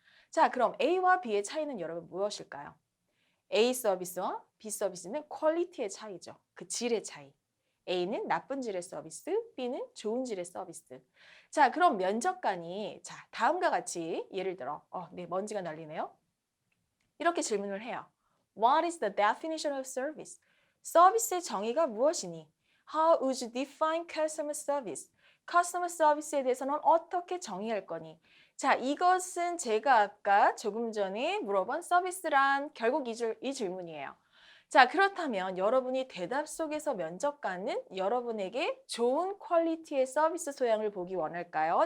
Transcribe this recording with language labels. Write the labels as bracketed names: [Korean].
[Korean] 자, 그럼 A와 B의 차이는 여러분 무엇일까요? A 서비스와 B 서비스는 퀄리티의 차이죠. 그 질의 차이. A는 나쁜 질의 서비스, B는 좋은 질의 서비스. 자, 그럼 면접관이 자, 다음과 같이 예를 들어 네, 먼지가 날리네요. 이렇게 질문을 해요. [English] What is the definition of service? [Korean] 서비스의 정의가 무엇이니? [English] How would you define customer service? [Korean] customer service에 대해서는 어떻게 정의할 거니? 자, 이것은 제가 아까 조금 전에 물어본 서비스란 결국 이 질문이에요. 자, 그렇다면 여러분이 대답 속에서 면접관은 여러분에게 좋은 퀄리티의 서비스 소양을 보기 원할까요?